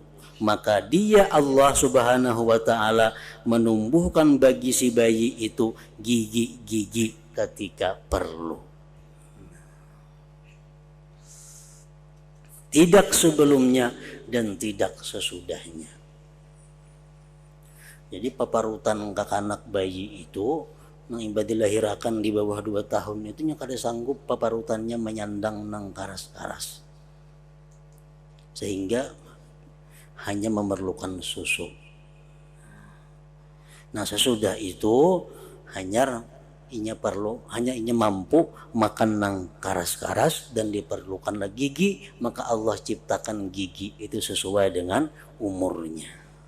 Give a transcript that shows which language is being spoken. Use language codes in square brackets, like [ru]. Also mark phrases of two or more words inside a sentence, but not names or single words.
[id] Maka dia Allah [ar] Subhanahu wa ta'ala [id] menumbuhkan bagi si bayi itu gigi-gigi ketika perlu. Tidak sebelumnya dan tidak sesudahnya. [bjn] Jadi paparutan kakanak bayi itu nang iba dilahirakan di bawah 2 tahun itu nya kada sanggup paparutannya menyandang nang karas-karas, sehingga hanya memerlukan susu. Nah sesudah itu hanya inya mampu makan nang karas-karas dan diperlukanlah gigi, maka Allah ciptakan gigi itu sesuai dengan umurnya.